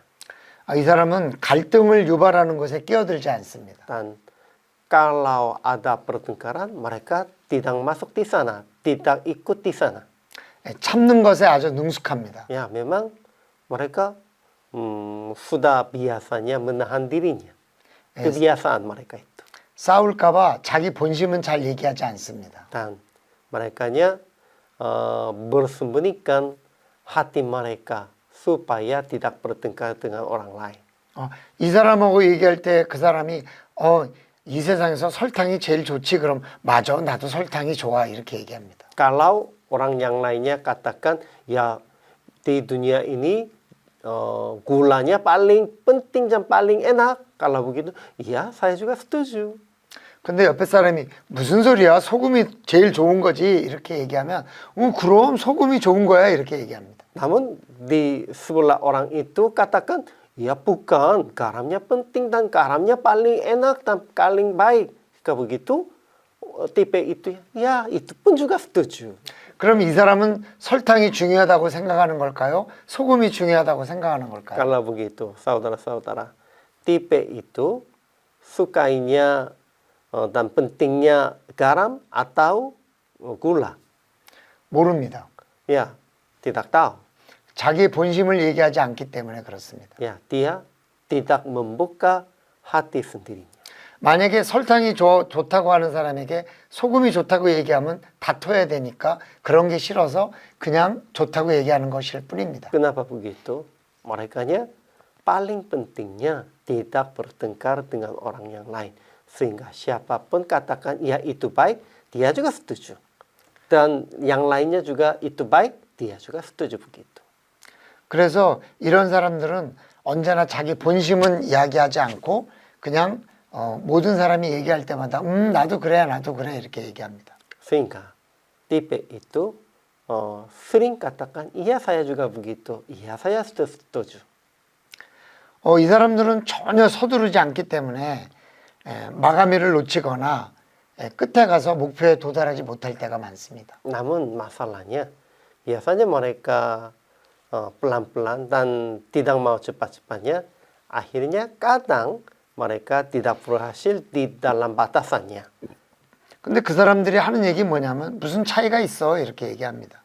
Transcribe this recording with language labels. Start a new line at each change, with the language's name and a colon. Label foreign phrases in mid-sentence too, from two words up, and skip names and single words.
Korean: 이 사람은 갈등을 유발하는 것에 끼어들지 않습니다.
Indonesian: Dan kalau ada pertengkaran mereka tidak masuk di sana, tidak ikut di sana.
Korean: 참는 것에 아주 능숙합니다.
Indonesian: Ya, memang mereka sudah biasanya menahan dirinya. Kebiasaan mereka itu.
Korean: 싸울까봐 자기 본심은 잘 얘기하지 않습니다.
Indonesian: Dan merekanya bersembunyikan hati mereka supaya tidak bertengkar dengan orang lain.
Korean: 이 사람하고 얘기할 때 그 사람이 이 세상에서 설탕이 제일 좋지 그럼 맞아 나도 설탕이 좋아 이렇게 얘기합니다.
Indonesian: Kalau orang yang lainnya katakan ya di dunia ini gulanya paling penting dan paling enak. Kalau begitu, iya saya juga setuju.
Korean: 근데 옆에 사람이 무슨 소리야 소금이 제일 좋은 거지 이렇게 얘기하면 그럼 소금이 좋은 거야 이렇게 얘기합니다.
Indonesian: Namun di sebelah orang itu katakan ya bukan, garamnya penting dan garamnya paling enak dan paling baik. Kalau begitu tipe itu ya itu pun juga setuju.
Korean: 그럼 이 사람은 설탕이 중요하다고 생각하는 걸까요? 소금이 중요하다고 생각하는 걸까요?
Indonesian: Kalau begitu, saudara-saudara, tipe itu sukainya dan pentingnya garam atau gula?
Korean: 모릅니다.
Indonesian: Ya, tidak tahu.
Korean: 자기 본심을 얘기하지 않기 때문에 그렇습니다.
Indonesian: Ya, dia tidak membuka hati sendirinya.
Korean: 만약에 설탕이 좋다고 하는 사람에게 소금이 좋다고 얘기하면 다퉈야 되니까 그런 게 싫어서 그냥 좋다고 얘기하는 것일 뿐입니다.
Indonesian: Kenapa begitu? Merekanya paling pentingnya tidak bertengkar dengan orang yang lain. Sehingga siapapun katakan ya itu baik, dia juga setuju. Dan yang lainnya juga itu baik, dia juga setuju begitu. 그래서 이런 사람들은 언제나 자기 본심은 이야기하지 않고 그냥 모든 사람이 얘기할 때마다 나도 그래 나도 그래 이렇게 얘기합니다. Sehingga tipe itu sering katakan iya saya juga begitu, iya saya setuju.
Korean: 이 사람들은 전혀 서두르지 않기 때문에 마감일을 놓치거나 끝에 가서 목표에 도달하지 못할 때가 많습니다.
Indonesian: Namun masalahnya biasanya mereka pelan-pelan dan tidak mau cepat-cepatnya, akhirnya kadang mereka tidak berhasil di dalam batasannya.
Korean: 근데 그 사람들이 하는 얘기 뭐냐면 무슨 차이가 있어 이렇게 얘기합니다.